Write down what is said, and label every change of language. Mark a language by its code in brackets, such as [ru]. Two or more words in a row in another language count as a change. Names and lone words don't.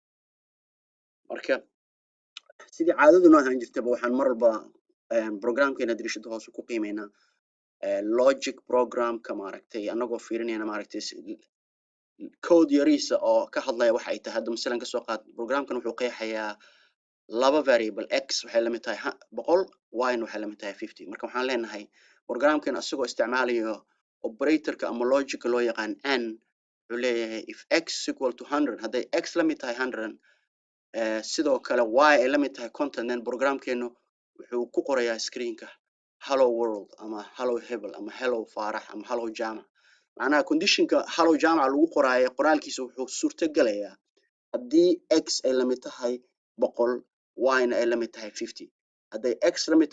[so] marka sidii caadadu noo ahaan jirtaba waxaan mar walba programkeena dirishada hoose ku qiimeynaa logic programka maaragtay anagoo fiirinayna maaragtay code yariisa oo ka hadlaya waxa ay tahay hadda masalan ka soo qaad programkan wuxuu qeexayaa laba variable x waxay la mid tahay 100 y waxay la mid tahay 50 marka waxaan leenahay programkan asagoo isticmaalayo operatorka ama logic loo yaqaan n wuxuu leeyahay [en] if x equal to 100 [so] haday x la mid tahay 100 sidoo kale y ay la mid tahay 50 then programkeenu wuxuu ku qorayaa screenka [en] hello world [so] ama hello hebel ama hello farax ama hello jama macnaha conditionka hello jama lagu qoraayo qoraalkiisa wuxuu suurta galayaa haddii x ay la mid tahay 100 y na ay la mid tahay 50 haday x la mid